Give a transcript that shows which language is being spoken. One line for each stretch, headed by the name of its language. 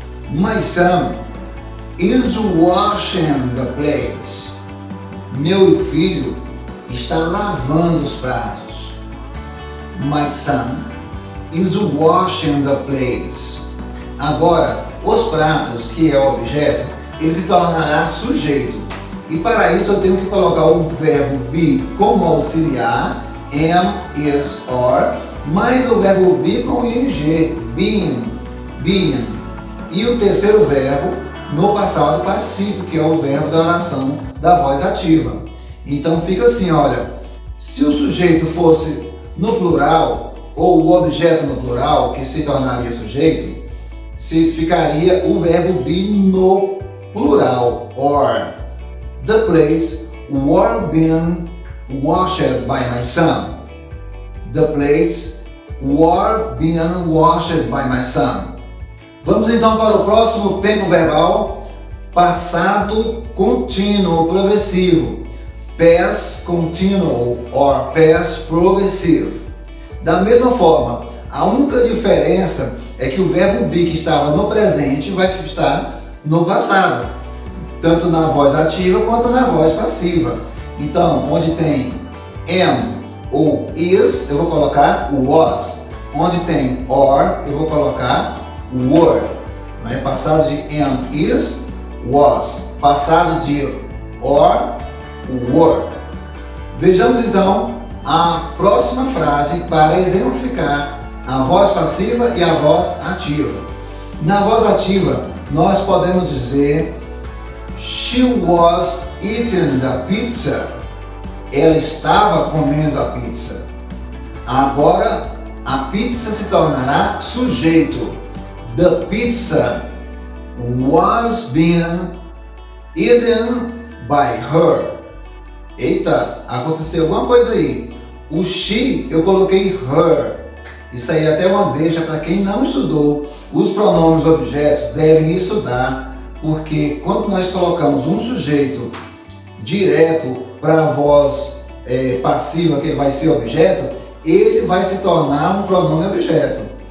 English: My son is washing the plates.
Portuguese: Meu filho está lavando os pratos.
English: My son is washing the plates.
Portuguese: Agora, os pratos, que é o objeto, ele se tornará sujeito. E para isso eu tenho que colocar o verbo be como auxiliar, am, is, or, mais o verbo be com ing, being, being. E o terceiro verbo no passado particípio, que é o verbo da oração da voz ativa. Então fica assim, olha, se o sujeito fosse no plural, ou o objeto no plural, que se tornaria sujeito, ficaria o verbo be no plural, or.
English: The place were being washed by my son. The plates were being washed by my son.
Portuguese: Vamos então para o próximo tempo verbal, passado contínuo progressivo,
English: past continual or past progressive.
Portuguese: Da mesma forma, a única diferença é que o verbo be que estava no presente vai estar no passado, tanto na voz ativa quanto na voz passiva. Então, onde tem am ou is, eu vou colocar was. Onde tem or, eu vou colocar were. Passado de am, is, was. Passado de or, were. Vejamos então a próxima frase para exemplificar a voz passiva e a voz ativa. Na voz ativa, nós podemos dizer
English: she was eating the pizza.
Portuguese: Ela estava comendo a pizza. Agora, a pizza se tornará sujeito.
English: The pizza was being eaten by her.
Portuguese: Eita, aconteceu alguma coisa aí. O she, eu coloquei her. Isso aí é até uma deixa para quem não estudou. Os pronomes objetos devem estudar, porque quando nós colocamos um sujeito direto para a voz passiva, que ele vai ser objeto, ele vai se tornar um pronome objeto.